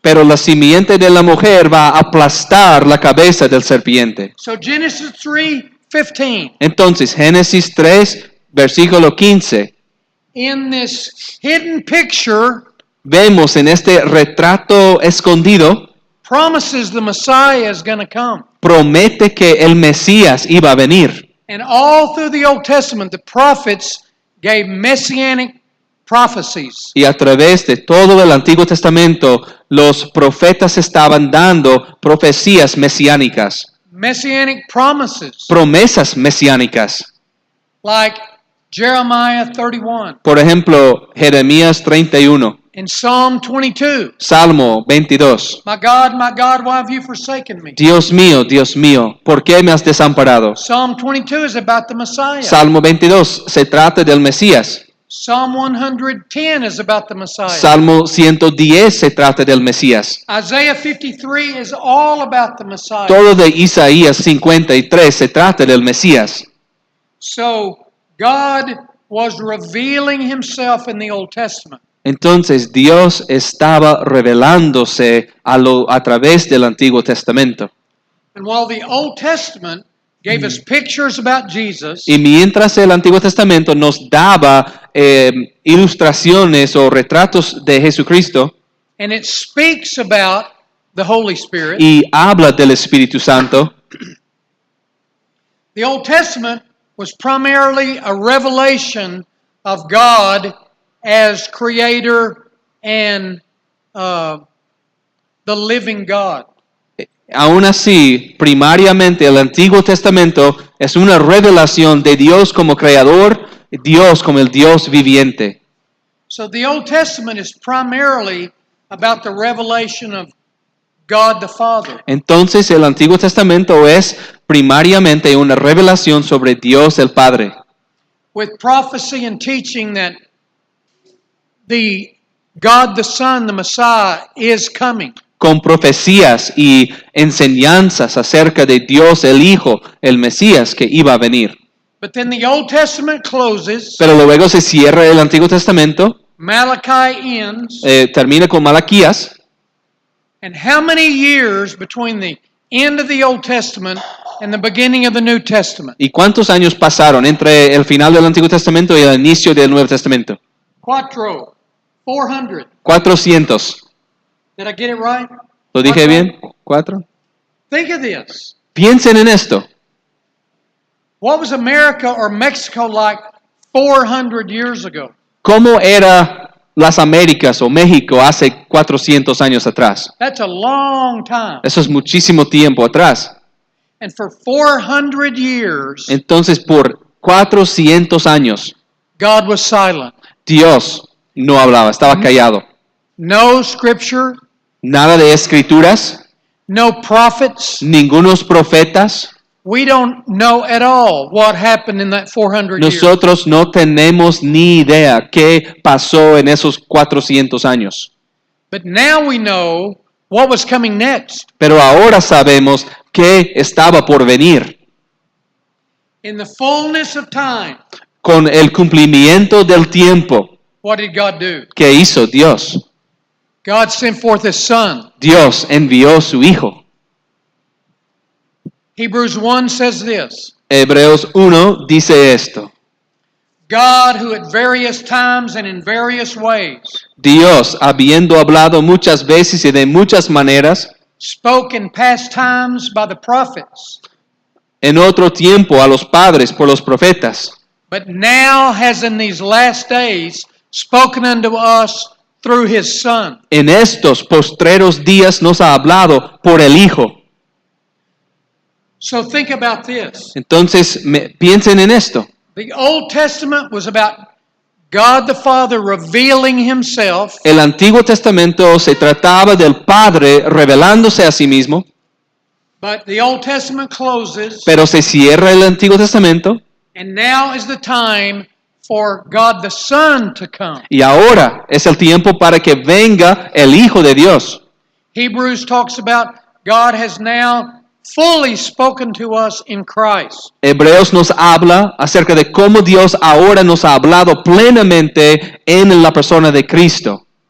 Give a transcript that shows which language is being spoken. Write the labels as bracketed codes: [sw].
[es] Pero la simiente de la mujer va a aplastar la cabeza del serpiente. [en] So Genesis 3:15. [es] Entonces, Génesis 3, versículo 15, [en] In this hidden picture [es] vemos en este retrato escondido, [en] promises the Messiah is going to come. [es] promete que el Mesías iba a venir. [en] And all through the Old Testament, the prophets gave messianic prophecies. [es] Y a través de todo el Antiguo Testamento, los profetas estaban dando profecías mesiánicas, [en] Messianic promises, [es] promesas mesiánicas. [en] like Jeremiah 31 [es] Por ejemplo, Jeremías 31, [en] and Psalm 22. [es] Salmo 22. [en] My God, why have you forsaken me? [es] Dios mío, ¿por qué me has desamparado? [en] Psalm 22 is about the Messiah. [es] Salmo 22 se trata del Mesías. [en] Psalm 110 is about the Messiah. [es] Salmo 110 se trata del Mesías. [en] Isaiah 53 is all about the Messiah. [es] Todo de Isaías 53 se trata del Mesías. [en] So God was revealing himself in the Old Testament. [es] Entonces Dios estaba revelándose a través del Antiguo Testamento. [en] And while the Old Testament gave us pictures about Jesus, [es] Y mientras el Antiguo Testamento nos daba ilustraciones o retratos de Jesucristo [en] and it speaks about the Holy Spirit, [es] y habla del Espíritu Santo, [en] the Old Testament was primarily a revelation of God as creator and the living God. [es] aún así, primariamente el Antiguo Testamento es una revelación de Dios como creador, Dios como el Dios viviente. [en] So the Old Testament is primarily about the revelation of God the Father. [es] Entonces el Antiguo Testamento es primariamente una revelación sobre Dios el Padre, [en] With prophecy and teaching that the God the Son, the Messiah, is coming. [es] con profecías y enseñanzas acerca de Dios el Hijo, el Mesías que iba a venir. [en] But then the Old Testament closes, [es] Pero luego se cierra el Antiguo Testamento, [en] Malachi ends, [es] termina con Malaquías. [en] and how many years between the end of the Old Testament and the beginning of the New Testament? [es] ¿Y cuántos años pasaron entre el final del Antiguo Testamento y el inicio del Nuevo Testamento? [en] 400. [es] 400. [en] Did I get it right? [es] ¿Lo dije bien? 4. [en] Think of this. [es] Piensen en esto. [en] What was America or Mexico like 400 years ago? [es] ¿Cómo era las Américas o México hace 400 años atrás? [en] That's a long time. [es] Eso es muchísimo tiempo atrás. [en] And for 400 years, [es] Entonces, por 400 años, [en] God was silent. [es] Dios no hablaba, estaba callado. [en] No scripture, [es] Nada de escrituras, [en] no prophets. [es] ningunos profetas. [en] We don't know at all what happened in that 400 years. [es] Nosotros no tenemos ni idea qué pasó en esos 400 años. [en] But now we know what was coming next. [es] Pero ahora sabemos qué estaba por venir. [en] In the fullness of time, [es] Con el cumplimiento del tiempo, [en] what did God do? [es] ¿qué hizo Dios? [en] God sent forth His Son. [es] Dios envió su Hijo. [en] Hebrews 1 says this, [es] Hebreos 1 dice esto. [en] God who at various times and in various ways [es] Dios, habiendo hablado muchas veces y de muchas maneras, [en] spoke in past times by the prophets, [es] en otro tiempo a los padres por los profetas, [en] but now has in these last days spoken unto us through His Son. [es] en estos postreros días nos ha hablado por el Hijo. [en] So think about this. [es] Entonces, piensen en esto. [en] The Old Testament was about God the Father revealing Himself, [es] El Antiguo Testamento se trataba del Padre revelándose a sí mismo, [en] but the Old Testament closes, [es] pero se cierra el Antiguo Testamento [en] and now is the time for God the Son to come. [es] y ahora es el tiempo para que venga el Hijo de Dios. [en] Hebrews talks about God has now fully spoken to us in Christ. [es] Hebreos nos habla acerca de cómo Dios ahora nos ha hablado plenamente en la persona de Cristo.